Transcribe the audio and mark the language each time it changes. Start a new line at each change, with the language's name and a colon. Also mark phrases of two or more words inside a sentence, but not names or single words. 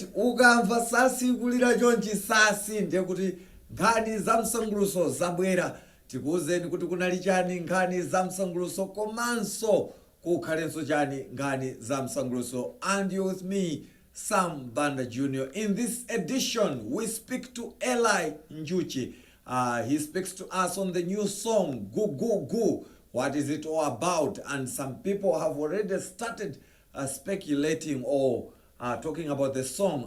Nyanja: Ukamva sasi kulira chonchi sasi ndiye kuti nkhani za msanguluso zabwera tikuwuzeni kuti kunali chani nkhani za msanguluso komanso kukhalenso chani nkhani za msanguluso.
English: And you with me, Sam Banda Jr. In this edition we speak to Eli Njuchi. He speaks to us on the new song Goo Goo Goo. What is it all about? And some people have already started speculating or talking about the song.